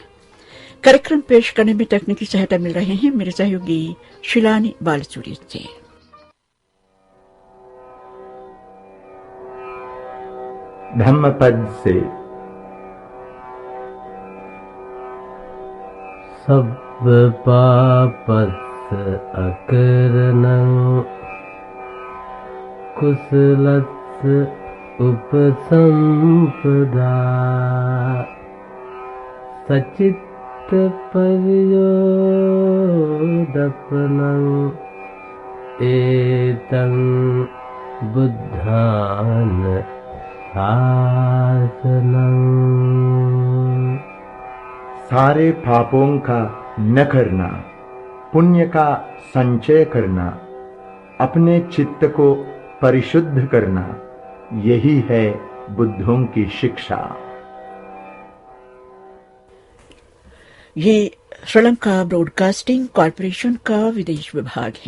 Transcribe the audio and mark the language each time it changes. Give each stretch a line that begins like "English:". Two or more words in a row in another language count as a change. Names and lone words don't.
Hindi: कार्यक्रम पेश करने में तकनीकी सहायता मिल रहे हैं मेरे सहयोगी शिलानी बालसूरी से।
Pali: धम्मपद से सब पापस् अकरणं कुशलस् उपसंपदा सचित्त पर्योदपनं एतं बुद्धान शासनं।
Hindi: सारे पापों का न करना, पुण्य का संचय करना, अपने चित्त को परिशुद्ध करना, यही है बुद्धों की शिक्षा। ये श्रीलंका ब्रॉडकास्टिंग कॉरपोरेशन का विदेश विभाग है।